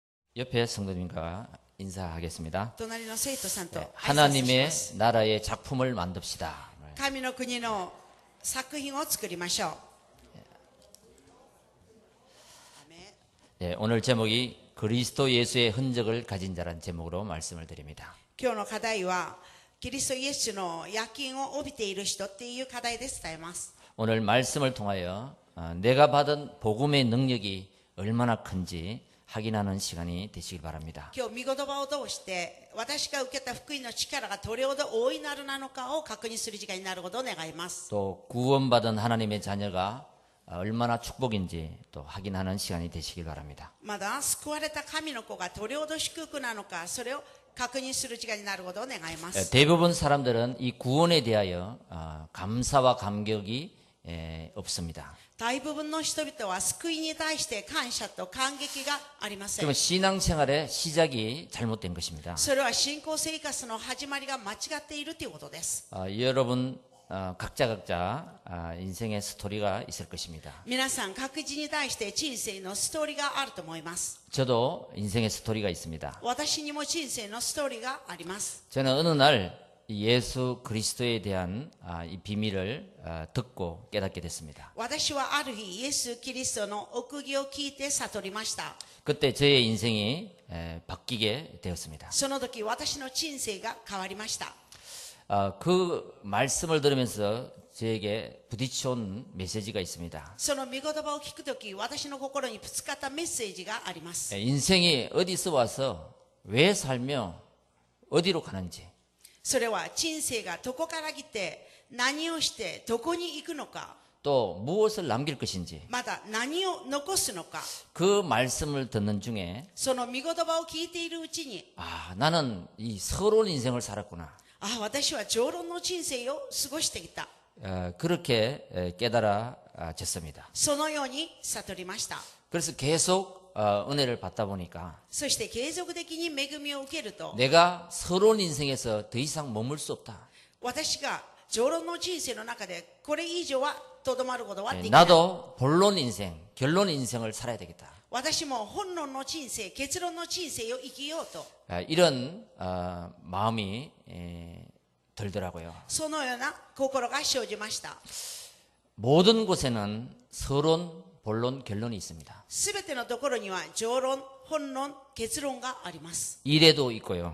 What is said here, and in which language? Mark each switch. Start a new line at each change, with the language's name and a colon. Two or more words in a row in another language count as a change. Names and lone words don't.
Korean: 옆에 성도님과 인사하겠습니다.
Japanese: 隣の生徒さんと挨拶し
Korean: 하나님의
Japanese: ます。
Korean: 나라의 작품을 만듭시다.
Japanese: 神の国の作品を作りましょう。
Korean: 오늘 제목이 그리스도 예수의 흔적을 가진 자란 제목으로 말씀을 드립니다.
Japanese: 今日の課題はキリストイエスの焼き印を帯びている人っていう課題で伝えます。
Korean: 오늘 말씀을 통하여 내가 받은 복음의 능력이 얼마나 큰지 확인하는 시간이 되시길 바랍니다.
Japanese: 今日御言葉を通して私が受けた福音の力がどれほど大いなるなのかを確認する時間になることを願います。
Korean: 또 구원받은 하나님의 자녀가 얼마나 축복인지 또 확인하는 시간이 되시길 바랍니다.
Japanese: まだ救われた神の子がどれほど祝福なのかそれを確認する時間になることを願います。
Korean: 대부분 사람들은 이 구원에 대하여 감사와 감격이 없습니다.
Japanese: 大部分の人々は救いに対して感謝と感激がありません。
Korean: 그러면 신앙생활의 시작이 잘못된 것입니다.
Japanese: それは信仰生活の始まりが間違っているということです。
Korean: 여러분 각자 인생의 스토리가 있을 것입니다.
Japanese: 皆さん各自に対して人生のストーリーがあると思います。
Korean: 저도 인생의 스토리가 있습니다.
Japanese: 私にも人生のストーリーがあります。
Korean: 저는 어느 날 예수 그리스도에 대한 이 비밀을 듣고 깨닫게 됐습니다.
Japanese: 私はある日イエス・キリストの奥義を聞いて悟りました。
Korean: 그때 저의 인생이 바뀌게 되었습니다.
Japanese: その時私の人生が変わりました。
Korean: 그 말씀을 들으면서 저에게 부딪혀온 메시지가 있습니다.
Japanese: その御言葉を聞く時私の心にぶつかったメッセージがあります。
Korean: 인생이 어디서 와서 왜 살며 어디로 가는지
Japanese: それは人生がどこから来て何をしてどこに行くのか
Korean: 또 무엇을 남길 것인지
Japanese: また何を残すのか
Korean: 그 말씀을 듣는 중에
Japanese: その御言葉を聞いているうちに
Korean: 나는 이 서러운 인생을 살았구나
Japanese: 私は常論の人生を過ごしてきた
Korean: 그렇게 깨달아졌습니다.
Japanese: そのように悟りました。
Korean: 그래서 계속 은혜를 받다 보니까
Japanese: そして継続的に恵みを受けると
Korean: 내가 서러운 인생에서 더 이상 머물 수 없다.
Japanese: 私が常論の人生の中でこれ以上はとどまることはできない。
Korean: 나도 본론 인생, 결론 인생을 살아야 되겠다.
Japanese: 私も本論の人生、結論の人生を生きようと
Korean: 이런 마음이 들더라고요.
Japanese: そのような心が生じました。
Korean: 모든 곳에는 서론, 본론, 결론이 있습니다.
Japanese: すべてのところには常論、本論、結論があります。
Korean: 일에도 있고요.